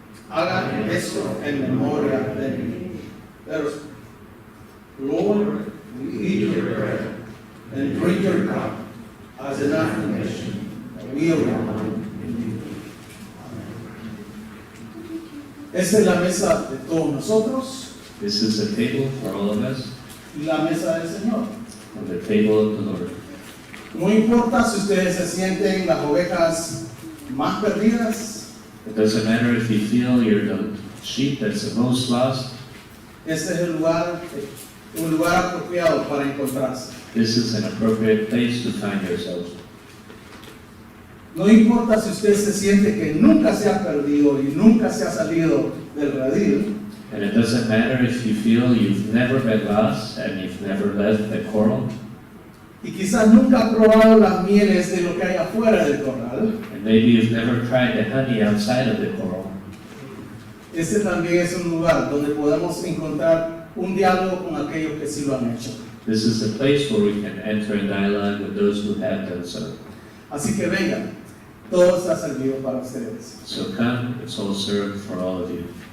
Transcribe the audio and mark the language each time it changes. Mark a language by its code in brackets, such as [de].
[es] Hagan esto en memoria de mí. [en] Let us, Lord, we eat your bread and drink your cup as an affirmation that we are one in you. [es] Esta es la mesa de todos nosotros. [en] This is a table for all of us, [es] Y la mesa del Señor. [en] and the table of the Lord. [es] No importa si ustedes se sienten las ovejas más perdidas, [en] It doesn't matter if you feel you're the sheep that's the most lost. [es] este es el lugar, un lugar apropiado para encontrarse. [en] This is an appropriate place to find yourselves. [es] No importa si usted se siente que nunca se ha perdido y nunca se ha salido del redil, [en] And it doesn't matter if you feel you've never been lost and you've never left the coral, [es] y quizás nunca ha probado las mieles de lo que hay afuera del corral. [en] and maybe you've never tried the honey outside of the coral. [es] Este también es un lugar donde podemos encontrar un diálogo con aquellos que sí lo han hecho. [en] This is a place where we can enter in dialogue with those who have done so. [es] Así que vengan, todo está servido para ustedes. [en] So come, it's all served for all of you.